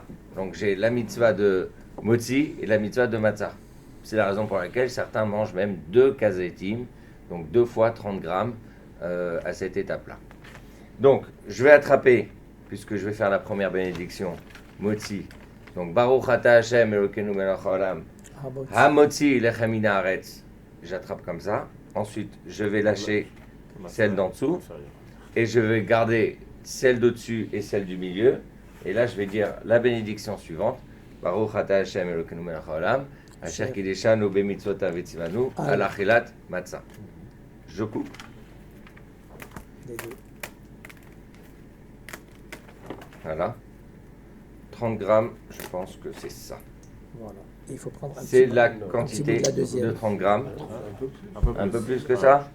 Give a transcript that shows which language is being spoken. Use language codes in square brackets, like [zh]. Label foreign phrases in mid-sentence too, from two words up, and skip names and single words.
[fr] Donc j'ai la mitzvah de motzi et la mitzvah de matzah. C'est la raison pour laquelle certains mangent même 2 kazetim, donc 2 fois 30 grammes à cette étape-là. Donc, je vais attraper, puisque je vais faire la première bénédiction, motzi. Donc, [he] ברוך אתה השם אלוקינו מלך העולם, המוציא לחם מן הארץ. [fr] J'attrape comme ça. Ensuite, je vais lâcher celle d'en dessous. Et je vais garder celle d'au-dessus et celle du milieu. Et là, je vais dire la bénédiction suivante. [he] ברוך אתה השם אלוקינו מלך העולם, אשר קדשנו במצוותיו וציונו על אכילת מצה. [fr] Je coupe. Voilà. 30 grammes, je pense que c'est ça. Voilà. Il faut prendre c'est la quantité de 30 grammes. Un peu plus que ça.